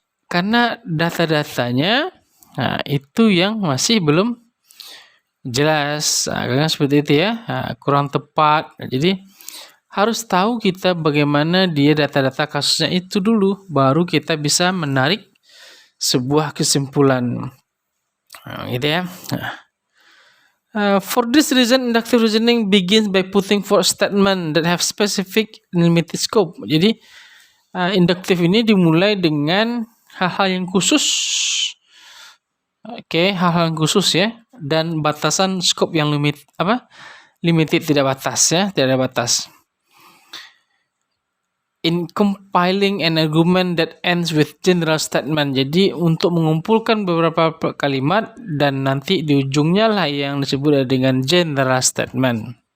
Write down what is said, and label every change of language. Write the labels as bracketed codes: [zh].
[id] Karena data-datanya itu yang masih belum jelas, karena seperti itu ya, kurang tepat. Jadi harus tahu kita bagaimana dia data-data kasusnya itu dulu, baru kita bisa menarik sebuah kesimpulan, gitu ya. [en] For this reason, inductive reasoning begins by putting forth statement that have specific limited scope. [id] Jadi induktif ini dimulai dengan hal-hal yang khusus. Hal-hal yang khusus ya, dan batasan scope yang limited, tidak batas ya, tidak ada batas. [en] In compiling an argument that ends with general statement. [id] Jadi untuk mengumpulkan beberapa kalimat dan nanti di ujungnya lah yang disebut dengan general statement.